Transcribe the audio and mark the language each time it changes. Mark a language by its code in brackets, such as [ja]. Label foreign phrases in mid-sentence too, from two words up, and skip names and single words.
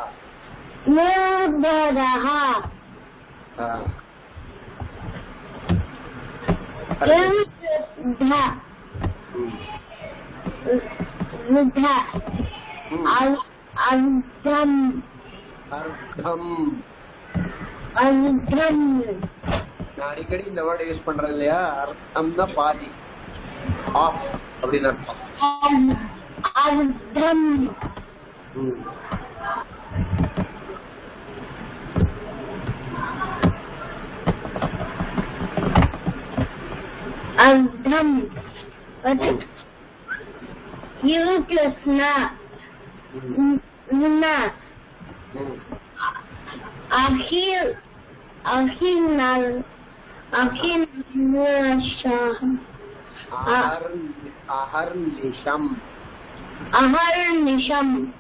[sa] निर्भरः अर्धम् [ta] அர்த்தம். [sa] अर्धम् [ta] நான் அடிக்கடி இந்த [en] word use [ta] பண்றேன் இல்லையா, அர்த்தம்னா பாதி, ஆஃப் அப்படின்னு அர்த்தம். [sa] अर्धम् अर्धम् useless na अहर्निशम्. अहर्निशम्